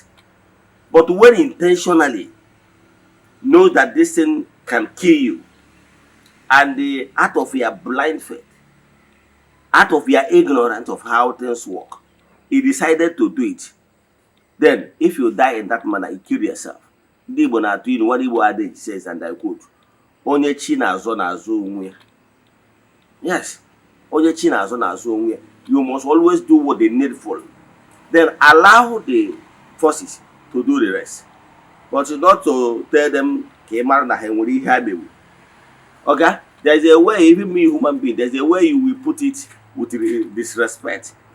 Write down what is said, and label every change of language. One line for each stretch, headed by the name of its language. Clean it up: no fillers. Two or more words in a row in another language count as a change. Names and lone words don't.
English: But when intentionally know that this thing can kill you, and out of your blind faith, out of your ignorance of how things work, he decided to do it. Then, if you die in that manner, you kill yourself.
Igbo: Ndị Igbo na-atụ ilu,
English: what Igbo adage says, and I quote,
Igbo: onye chi na-azọ na-azọ onwe ya. Yes, onye chi na-azọ na-azọ onwe ya.
English: You must always do what they needful. Then allow the forces to do the rest. But not to tell them, okay, there's a way, even me, human being, there's a way you will put it with disrespect.